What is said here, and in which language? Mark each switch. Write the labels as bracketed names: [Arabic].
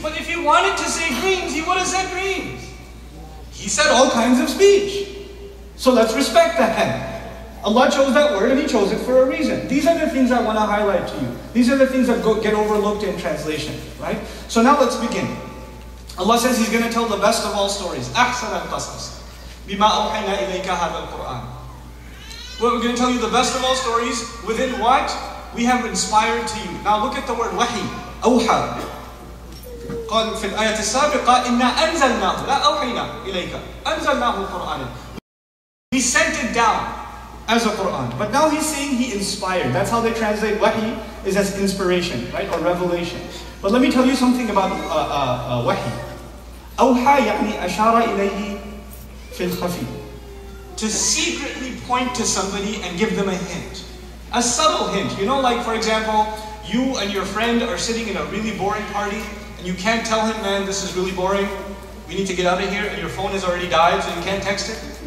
[English] But if he wanted to say dreams, he would have said dreams. He said all kinds of speech. So let's respect that. Allah chose that word and He chose it for a reason. These are the things I want to highlight to you. These are the things that get overlooked in translation, right? So now let's begin. Allah says He's going to tell the best of all stories. [Arabic] أحسن القصص بما أوحينا إليك هذا القرآن. [English] We're going to tell you the best of all stories within what we have inspired to you. Now look at the word wahi. [Arabic] أوحى. قال في الآية السابقة إنا أنزلناه لا أوحينا إليك أنزلناه قرآنا. [English] We sent it down as a Quran. But now He's saying He inspired. That's how they translate wahi, is as inspiration, right? Or revelation. But let me tell you something about wahi. [Arabic] أوحى يعني أشار إليه في الخفي. [English] To secretly point to somebody and give them a hint. A subtle hint. Like for example, you and your friend are sitting in a really boring party and you can't tell him, man, this is really boring. We need to get out of here, and your phone has already died so you can't text it.